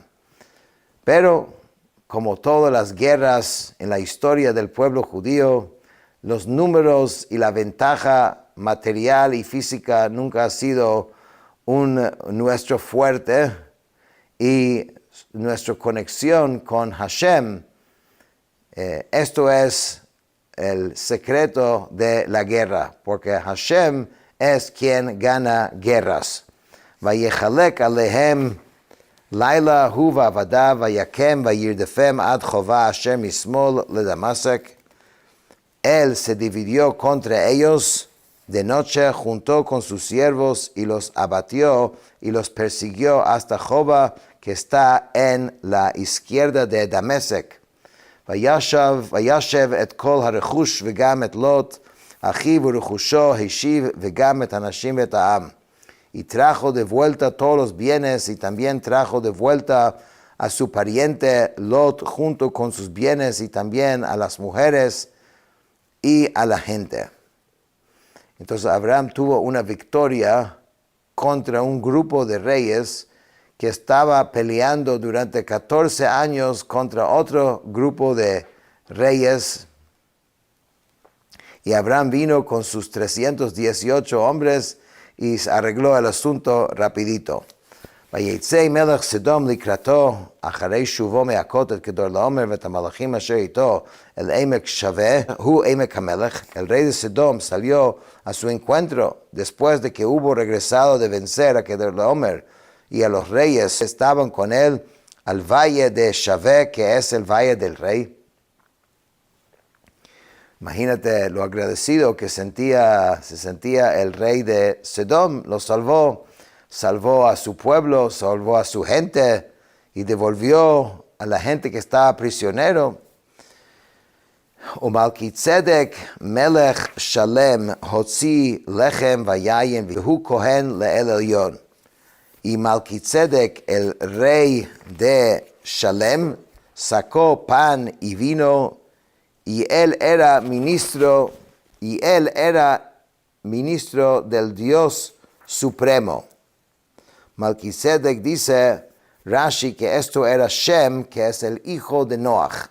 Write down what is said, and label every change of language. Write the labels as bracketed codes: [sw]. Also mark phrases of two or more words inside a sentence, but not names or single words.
[es] Pero como todas las guerras en la historia del pueblo judío, los números y la ventaja material y física nunca ha sido nuestro fuerte, y nuestra conexión con Hashem, esto es el secreto de la guerra, porque Hashem es quien gana guerras. [he] ויחלק עליהם לילה הוא ועבדיו ויכם וירדפם עד חובה אשר משמאל לדמשק. [es] Él se dividió contra ellos de noche, juntó con sus siervos y los abatió y los persiguió hasta Jova, que está en la izquierda de Damasek. [he] וישב את כל הרכש וגם את לוט, אחיו ורכשו השיב וגם את הנשים ואת העם. [es] Y trajo de vuelta todos los bienes, y también trajo de vuelta a su pariente Lot junto con sus bienes, y también a las mujeres y a la gente. Entonces Abraham tuvo una victoria contra un grupo de reyes que estaba peleando durante 14 años contra otro grupo de reyes. Y Abraham vino con sus 318 hombres y arregló el asunto rapidito. [he] ויצא מלך סדום לקראתו, אחרי שובו מהכות את כדורלעומר ואת המלאכים אשר איתו אל עמק שווה, הוא עמק המלך. [es] El rey de Sodom salió a su encuentro después de que hubo regresado de vencer a Kedorlaomer y a los reyes estaban con él al valle de Shaveh, que es el valle del rey. Imagínate lo agradecido que se sentía el rey de Sodom. Lo salvó a su pueblo, salvó a su gente y devolvió a la gente que estaba prisionero. [he] ומלכיצדק מלך שלם הוציא לחם ויין והוא כהן לאל עליון. [es] Y Malquitzedek, el rey de Shalem, sacó pan y vino, y él era ministro del Dios Supremo. Malquitzedek dice Rashi que esto era Shem, que es el hijo de Noach.